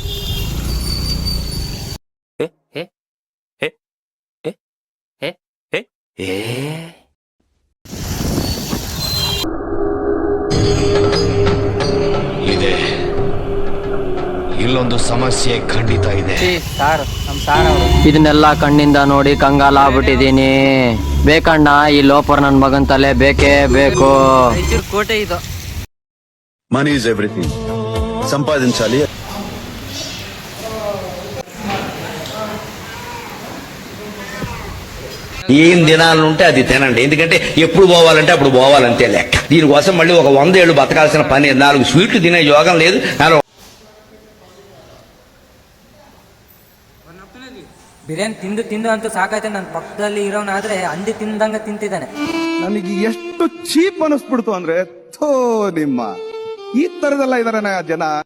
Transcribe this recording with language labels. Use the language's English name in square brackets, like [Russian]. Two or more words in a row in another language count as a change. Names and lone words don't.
[Kannada] ಇದೆ ಇಲ್ಲೊಂದು ಸಮಸ್ಯೆ ಖಂಡಿತ ಇದೆ. ಸಾರು ನಮ್ಮ ಸಾರ್ ಅವರು. ಇದನ್ನೆಲ್ಲ ಕಣ್ಣಿಂದ ನೋಡಿ ಕಂಗಾಲ ಆಗ್ಬಿಟ್ಟಿದೀನಿ. ಬೇಕಣ್ಣ, ಈ ಲೋಪರ್ ನನ್ ಮಗನ್ ತಲೆ ಬೇಕೇ ಬೇಕು. ಮೈಸೂರು ಕೋಟೆ ಇದು. [English] money is everything. [Telugu] సంపాదించాలి. ఏం దినాలుంటే అది తినండి. ఎందుకంటే ఎప్పుడు పోవాలంటే అప్పుడు పోవాలంతే లెక్క. దీనికోసం మళ్ళీ ఒక 100 ఏళ్ళు బతకాల్సిన పని. 4 స్వీట్లు తినే యోగం లేదు. [Kannada] ಬಿರಿಯಾನಿ ತಿಂದು ಅಂತೂ ಸಾಕಾಯ್ತು. ನನ್ನ ಪಕ್ಕದಲ್ಲಿ ಇರೋನಾದ್ರೆ ಅಂದಿ ತಿಂದಂಗೆ ತಿಂತಿದ್ದಾನೆ. ನನಗೆ ಎಷ್ಟು ಚೀಪ್ ಅನಿಸ್ಬಿಡ್ತು ಅಂದ್ರೆ, ಥೋ ನಿಮ್ಮ ಈ ತರದೆಲ್ಲ ಇದಾರೆ ಜನ.